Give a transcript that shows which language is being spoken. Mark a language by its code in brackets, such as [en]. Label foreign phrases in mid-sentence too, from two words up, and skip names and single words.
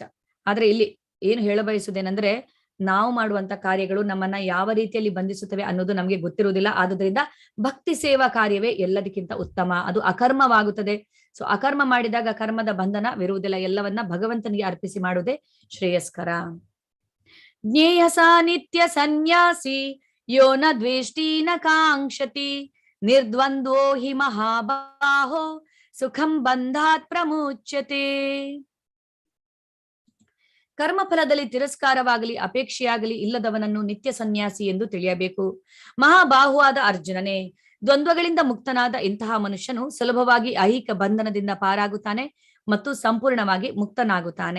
[kn] ಆದ್ರೆ ಇಲ್ಲಿ ಏನು ಹೇಳ ಬಯಸುವುದೇನೆಂದ್ರೆ, ನಾವು ಮಾಡುವಂತ ಕಾರ್ಯಗಳು ನಮ್ಮನ್ನ ಯಾವ ರೀತಿಯಲ್ಲಿ ಬಂಧಿಸುತ್ತವೆ ಅನ್ನೋದು ನಮ್ಗೆ ಗೊತ್ತಿರುವುದಿಲ್ಲ. ಆದುದರಿಂದ ಭಕ್ತಿ ಸೇವಾ ಕಾರ್ಯವೇ ಎಲ್ಲದಕ್ಕಿಂತ ಉತ್ತಮ, ಅದು ಅಕರ್ಮವಾಗುತ್ತದೆ. ಸೊ ಅಕರ್ಮ ಮಾಡಿದಾಗ ಕರ್ಮದ ಬಂಧನವಿರುವುದಿಲ್ಲ, ಎಲ್ಲವನ್ನ ಭಗವಂತನಿಗೆ ಅರ್ಪಿಸಿ ಮಾಡುವುದೇ ಶ್ರೇಯಸ್ಕರ. [sa] ಜ್ಞೇಯ ಸಾನಿತ್ಯ ಸನ್ಯಾಸಿ ಯೋ ನ ದ್ವೇಷ್ಟಿ ನ ಕಾಂಕ್ಷತಿ ನಿರ್ದ್ವಂದ್ವೋ ಹಿ ಮಹಾಬಾಹೋ ಸುಖಂ ಬಂಧಾತ್ ಪ್ರಮುಚ್ಯತೆ. [kn] ಕರ್ಮಫಲದಲ್ಲಿ ತಿರಸ್ಕಾರವಾಗಲಿ ಅಪೇಕ್ಷೆಯಾಗಲಿ ಇಲ್ಲದವನನ್ನು ನಿತ್ಯ ಸನ್ಯಾಸಿ ಎಂದು ತಿಳಿಯಬೇಕು. ಮಹಾಬಾಹುವಾದ ಅರ್ಜುನನೇ, ದ್ವಂದ್ವಗಳಿಂದ ಮುಕ್ತನಾದ ಇಂತಹ ಮನುಷ್ಯನು ಸುಲಭವಾಗಿ ಐಹಿಕ ಬಂಧನದಿಂದ ಪಾರಾಗುತ್ತಾನೆ ಮತ್ತು ಸಂಪೂರ್ಣವಾಗಿ ಮುಕ್ತನಾಗುತ್ತಾನೆ.